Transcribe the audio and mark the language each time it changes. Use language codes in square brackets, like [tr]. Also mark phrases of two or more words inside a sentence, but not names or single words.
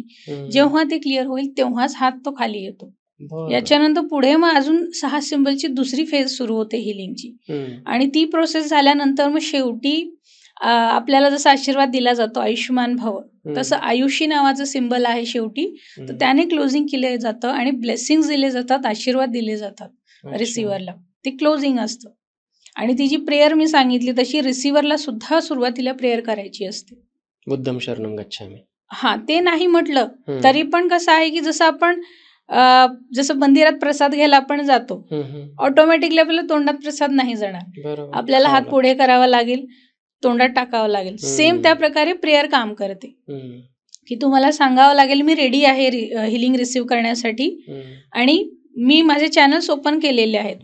[mr] जेव्हा ते क्लिअर होईल तेव्हाच हात तो खाली येतो. याच्यानंतर पुढे मग अजून 6 सिम्बलची दुसरी फेज सुरू होते हिलिंगची आणि ती प्रोसेस झाल्यानंतर मग शेवटी आपल्याला जसा आशीर्वाद दिला जातो आयुष्यमान भव, तसं आयुषी नावाचं सिम्बल आहे शेवटी. तर त्याने क्लोजिंग केलं जातं आणि ब्लेसिंग दिले जातात, आशीर्वाद दिले जातात रिसिव्हरला. ते क्लोजिंग असतं. आणि ती जी प्रेयर मी सांगितली तशी रिसिव्हरला सुद्धा सुरुवातीला प्रेयर करायची असते, [pi] बुद्धम शरणम गच्छामी. [mr] हा, ते नाही म्हटलं तरी पण कसं आहे की जसं आपण जसं मंदिरात प्रसाद घ्यायला आपण जातो, ऑटोमॅटिकली आपल्याला तोंडात प्रसाद नाही जाणार. आपल्याला हात पुढे करावा लागेल, तोंडात टाकावं लागेल. सेम त्या प्रकारे प्रेयर काम करते की तुम्हाला सांगावं लागेल मी रेडी आहे [en] healing receive [mr] करण्यासाठी आणि मी माझे [en] channels open [mr] केलेले आहेत.